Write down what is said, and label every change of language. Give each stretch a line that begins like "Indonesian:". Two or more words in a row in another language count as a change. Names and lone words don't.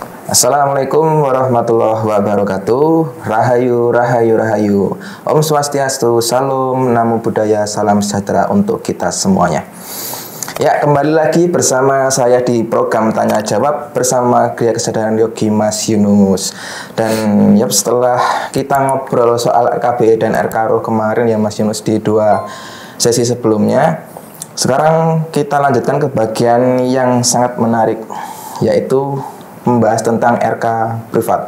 Arabic: السلام عليكم ورحمة الله وبركاته.
Indonesian: Rahayu, rahayu, rahayu. Om Swastiastu, Salam,
Pali: Namo Buddhaya,
Indonesian: Salam sejahtera untuk kita semuanya. Ya, kembali lagi bersama saya di program Tanya Jawab bersama Gria Kesadaran Yogi Mas Yunus. Dan ya, setelah kita ngobrol soal RKBE dan RK Ruh kemarin ya Mas Yunus di dua sesi sebelumnya, sekarang kita lanjutkan ke bagian yang sangat menarik, yaitu membahas tentang RK privat.